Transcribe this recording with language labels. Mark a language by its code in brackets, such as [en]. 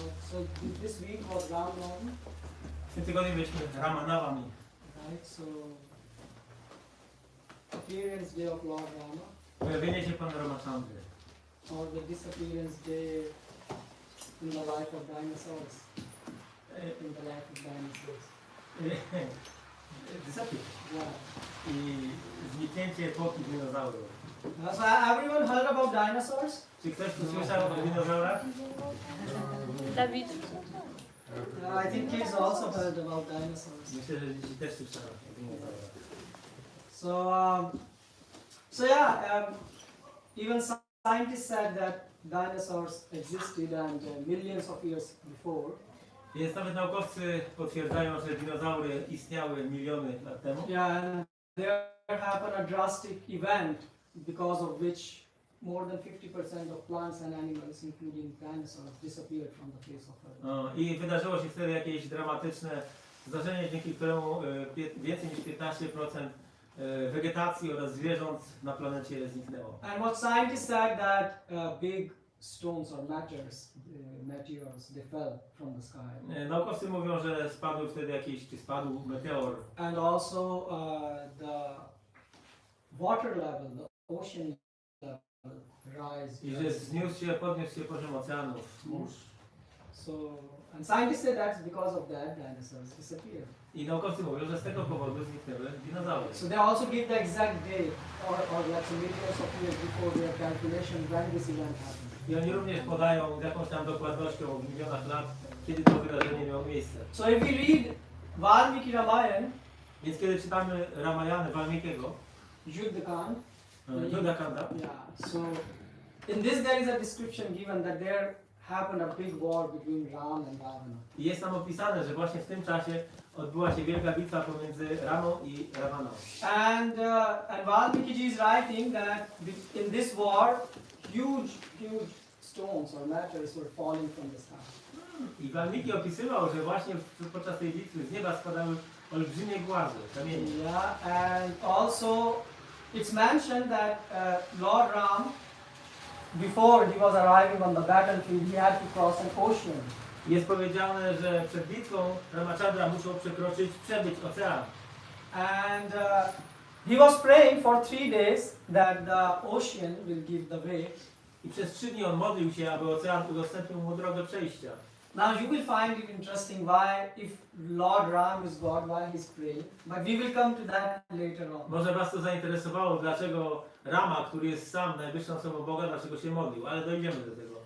[en] So this week was RamaNawami. [pl] W tym tygodniu byliśmy RamaNawami. [en] Right, so appearance day of Lord Rama. [pl] Pojawienie się Pana Ramachandry. [en] Or the disappearance day in the life of dinosaurs. In the life of dinosaurs. Disappear. Yeah. [pl] I zniknięcie epoki dinozaurów. [en] So everyone heard about dinosaurs? [pl] Czy ktoś tu słyszał o dinozaurach? Dawid. [en] I think kids also heard about dinosaurs. [pl] Myślę, że dzieci też słyszały o dinozaurach. [en] So yeah, even scientists said that dinosaurs existed and millions of years before. [pl] Więc nawet naukowcy potwierdzają, że dinozaury istniały miliony lat temu. [en] Yeah, and there happened a drastic event because of which more than 50% of plants and animals, including dinosaurs, disappeared from the face of Earth. [pl] I wydarzyło się wtedy jakieś dramatyczne zdarzenie, dzięki któremu więcej niż 15% wegetacji oraz zwierząt na planecie zniknęło. [en] And what scientists said that big stones or meteors, they fell from the sky. [pl] Naukowcy mówią, że spadł wtedy spadł meteor. [en] And also the water level, the ocean level rise. [pl] I że podniósł się poziom oceanów, mórz. [en] So, and scientists say that's because of that dinosaurs disappeared. [pl] I naukowcy mówią, że z tego powodu zniknęły dinozaury. [en] So they also give the exact date or let's say millions of years before their calculation when this event happened. [pl] I oni również podają z jakąś tam dokładnością w milionach lat, kiedy to wydarzenie miało miejsce. [en] So if we read Valmiki Ramayana, [pl] Więc kiedy czytamy Ramayany Valmikiego, [en] Yuddhakand, [pl] Yuddhakanda, [en] yeah. So in this there is a description given that there happened a big war between Ram and Ravana. [pl] i jest tam opisane, że właśnie w tym czasie odbyła się wielka bitwa pomiędzy Ramą i Ravaną. [en] And Valmiki is writing that in this war, huge stones or matters were falling from the sky. [pl] I Valmiki opisywał, że właśnie podczas tej bitwy z nieba spadały olbrzymie głazy, kamienie. [en] Yeah, and also it's mentioned that Lord Ram, before he was arriving on the battlefield, he had to cross an ocean. [pl] Jest powiedziane, że przed bitwą Ramachandra musiał przebyć ocean. [en] And he was praying for 3 days that the ocean will give the way. [pl] I przez 3 dni on modlił się, aby ocean udostępnił mu drogę przejścia. [en] Now you will find it interesting why, if Lord Ram is God, why he's praying. But we will come to that later on. [pl] Może was to zainteresowało, dlaczego Rama, który jest sam najwyższą osobą Boga, dlaczego się modlił, ale dojdziemy do tego.